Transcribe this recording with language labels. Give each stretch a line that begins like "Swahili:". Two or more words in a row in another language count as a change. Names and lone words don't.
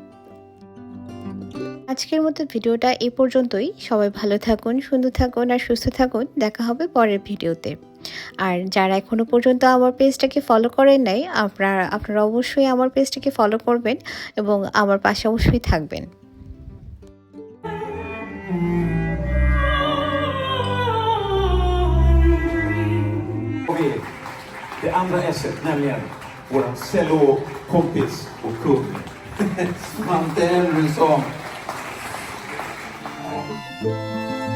Bangla: আজকের মতো ভিডিওটা এই পর্যন্তই। সবাই ভালো থাকুন, সুন্দর থাকুন আর সুস্থ থাকুন। দেখা হবে পরের ভিডিওতে। আর যারা এখনও পর্যন্ত আমার পেজটাকে ফলো করেন নাই, আপনারা অবশ্যই আমার পেজটাকে ফলো করবেন এবং আমার পাশে অবশ্যই থাকবেন।
Swedish: Okej, det andra S-et, nämligen våran cello-kompis och kung Svante Henriksson.